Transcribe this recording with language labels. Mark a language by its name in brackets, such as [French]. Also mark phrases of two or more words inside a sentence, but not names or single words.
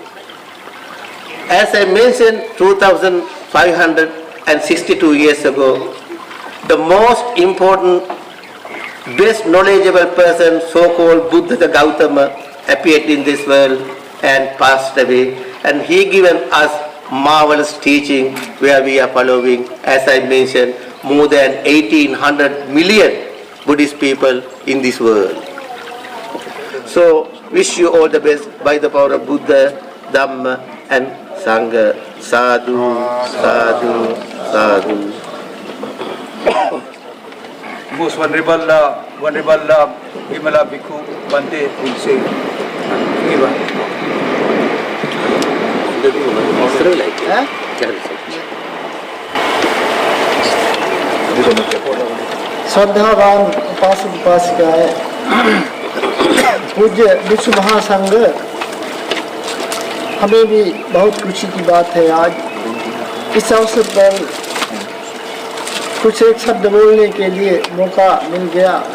[English] As I mentioned 2562 years ago, the most important, best knowledgeable person, so-called Buddha the Gautama, appeared in this world and passed away, and he given us marvelous teaching where we are following, as I mentioned, more than 1800 million Buddhist people in this world. So, wish you all the best by the power of Buddha, Dhamma and Sangha. [Pali] Sadhu, sadhu, sadhu. [English] Most Venerable Vimala Bhikkhu Bhante will say, [Hindi] श्रद्धावान उपासक उपासिकाएं, पूज्य विश्व महासंघ, हमें भी बहुत खुशी की बात है आज इस अवसर पर कुछ एक शब्द बोलने के लिए मौका मिल गया।